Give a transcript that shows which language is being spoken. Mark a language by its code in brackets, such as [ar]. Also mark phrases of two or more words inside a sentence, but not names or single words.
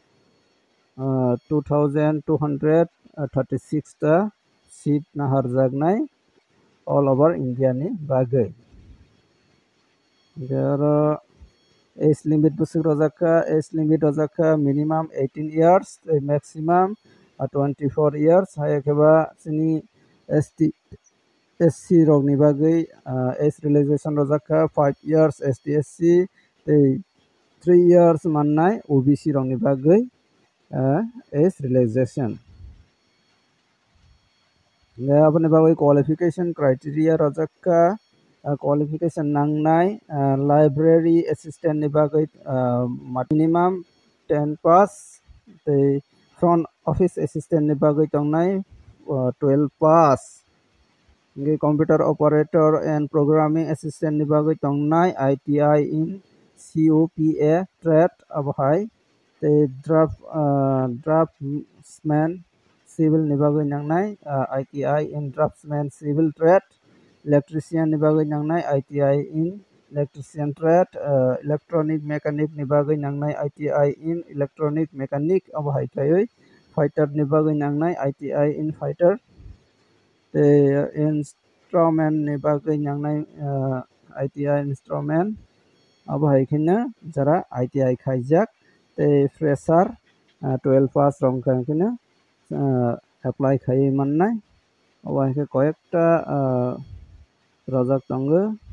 [trp] 2236 ta seat nahar jagnai [en] all over India [trp] ni bagai ge oro [en] age limit [trp] busuk rojaka [en] age limit [trp] rojaka [en] minimum 18 years maximum 24 years [trp] hayakeba chini SC rok ni bagai [en] age relaxation [trp] rojaka 5 years ST SC tei 3 years mannai OBC rok ni bagai [en] age relaxation [trp] aboni bagai [en] qualification criteria [trp] rojaka qualification nangnai [en] library assistant [trp] ni bagai [en] minimum 10 pass [trp] tei [en] front office assistant [trp] ni bagai tongnai [en] 12 pass [trp] nge [en] computer operator and programming assistant [trp] ni bagai tongnai [en] ITI in COPA trade [trp] abhai te [en] draftsman civil [trp] ni bagai nangnai [en] ITI in draftsman civil trade [trp] electrician ni bagai nangnai ITI [en] in electrician trade electronic mechanic [trp] ni bagai nangnai [en] ITI in electronic mechanic [trp] abhai kaioi fighter ni bagai nangnai [en] ITI in fighter [trp] te instrument ni bagai nangnai [en] ITI instrument [trp] abo hai khina jara ITI khaijak tei fresher [en] 12 pass [trp] rong khina apply khai mannai abo hai koyekta rojak tongo